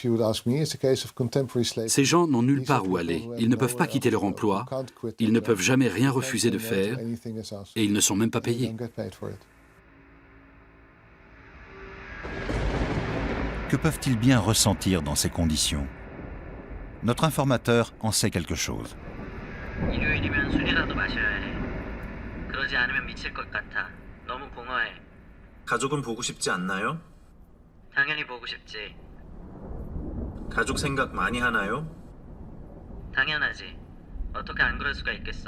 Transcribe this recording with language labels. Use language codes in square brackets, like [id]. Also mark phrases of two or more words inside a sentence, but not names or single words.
[fr] Ces gens n'ont nulle part où aller, ils ne peuvent pas quitter leur emploi, ils ne peuvent jamais rien refuser de faire, et ils ne sont même pas payés. Que peuvent-ils bien ressentir dans ces conditions? Notre informateur en sait quelque chose. [ko] 일요일이면 술이라도 마셔야 해. 그러지 않으면 미칠 것 같아. 너무 공허해. 가족은 보고 싶지 않나요? 당연히 보고 싶지. 가족 생각 많이 하나요? 당연하지. 어떻게 안 그럴 수가 있겠어.